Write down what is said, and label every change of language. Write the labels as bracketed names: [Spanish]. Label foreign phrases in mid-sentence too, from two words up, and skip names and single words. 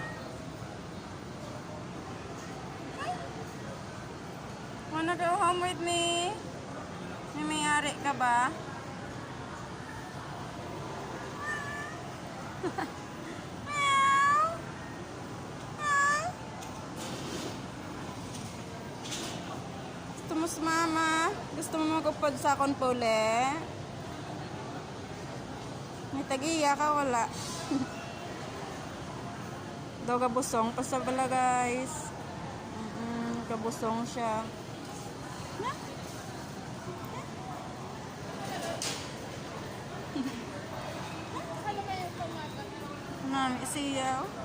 [English] Wanna go home with me? [Filipino] May mayari ka ba? Meow. Meow. Gusto mo sumama? [Hiligaynon] Gusto mo magupad sa akon po uli? May tagiya ka, wala. Daw gabusong pa sa bala, guys. Gabusong siya. Na? Nami siya.